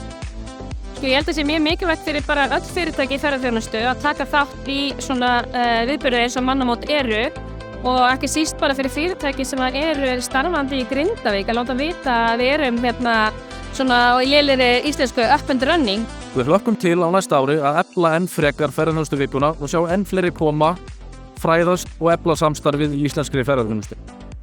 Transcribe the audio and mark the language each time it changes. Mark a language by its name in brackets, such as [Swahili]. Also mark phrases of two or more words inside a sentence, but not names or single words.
[Icelandic] Ég held að það sé mjög mikilvægt fyrir bara öll fyrirtæki í ferðaþjónustu að taka þátt í svona viðburði eins og Mannamót eru og ekki síst bara fyrir fyrirtæki sem eru starfandi í Grindavík að láta vita að við erum svona í lélegri íslensku [English] up and running. [Icelandic] Við hlökkum til á næsta ári að efla enn frekar ferðaþjónustuvikuna og sjá enn fleiri koma, fræðast og efla samstarfið í íslenskri ferðaþjónustu.